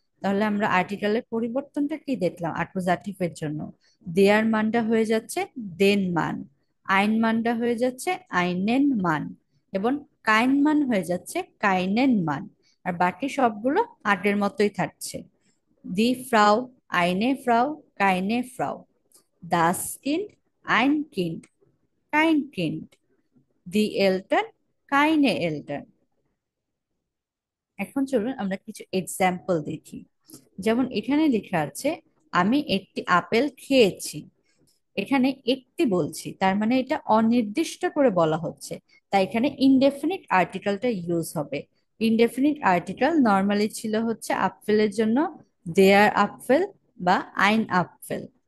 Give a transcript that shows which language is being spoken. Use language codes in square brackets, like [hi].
[bn] তাহলে আমরা আর্টিকেলের পরিবর্তনটা কি দেখলাম? অ্যাকুজাটিভের জন্য দেয়ার মানটা হয়ে যাচ্ছে দেন মান, আইন মানটা হয়ে যাচ্ছে আইনেন মান, এবং কাইন মান হয়ে যাচ্ছে কাইনেন মান, আর বাকি সবগুলো আগের মতোই থাকছে। [de] Die Frau, eine Frau, keine Frau. Das Kind, ein Kind, kein Kind. Die Eltern, keine Eltern. [bn] এখন চলুন আমরা কিছু এক্সাম্পল দেখি। যেমন এখানে লেখা আছে, আমি একটি আপেল খেয়েছি। এখানে একটি বলছি, তার মানে এটা অনির্দিষ্ট করে বলা হচ্ছে, তাই এখানে ইনডেফিনিট আর্টিকেলটা ইউজ হবে। ইনডেফিনিট আর্টিকেল নর্মালি ছিল হচ্ছে আপেলের জন্য দেয়ার আপেল বা আইন আপেল।